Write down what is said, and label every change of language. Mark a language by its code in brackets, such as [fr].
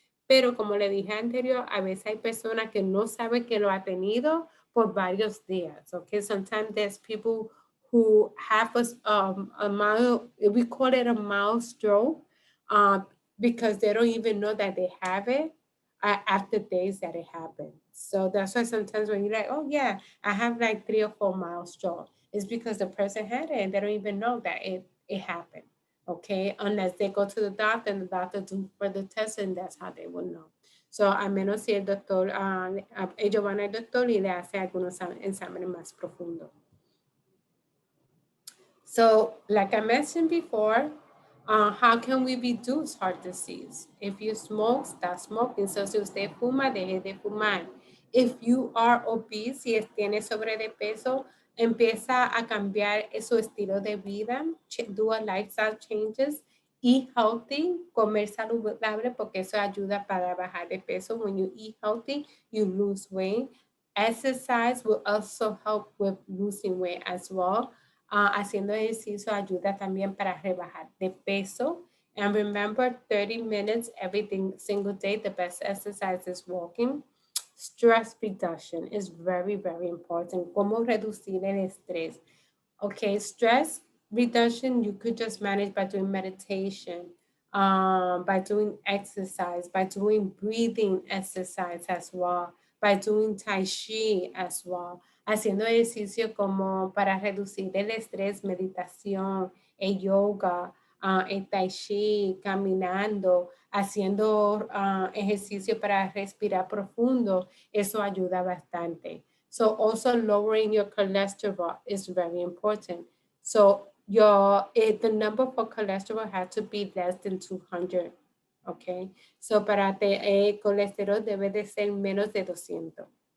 [es] Pero como le dije anterior, a veces hay personas que no saben que lo ha tenido por varios días. [en] Okay, sometimes there's people who have a mild, we call it a mild stroke, because they don't even know that they have it after days that it happened. So that's why sometimes when you're like, oh yeah, I have like 3 or 4 mild stroke, it's because the person had it and they don't even know that it happened. Okay, unless they go to the doctor and the doctor do further tests, and that's how they will know. [es] So a menos si el doctor, ellos van al doctor y le hace algunos exámenes más profundos. [en] So like I mentioned before, how can we reduce heart disease? If you smoke, stop smoking. [es] So si usted fuma, deje de fumar. [en] If you are obese, [es] si tiene sobre de peso, empieza a cambiar su estilo de vida, [en] do a lifestyle changes, eat healthy, [es] comer saludable, porque eso ayuda para bajar de peso. [en] When you eat healthy, you lose weight. Exercise will also help with losing weight as well. [es] Haciendo ejercicio ayuda también para rebajar de peso. [en] And remember, 30 minutes every single day, the best exercise is walking. Stress reduction is very, very important. [es] ¿Cómo reducir el estrés? [en] Okay, stress reduction, you could just manage by doing meditation, by doing exercise, by doing breathing exercise as well, by doing Tai Chi as well. [es] Haciendo ejercicio como para reducir el estrés, meditación, el yoga, el Tai Chi, caminando, haciendo ejercicio para respirar profundo, eso ayuda bastante. [en] So also lowering your cholesterol is very important. So the number for cholesterol has to be less than 200. Okay. [es] So para colesterol debe de ser menos de 200.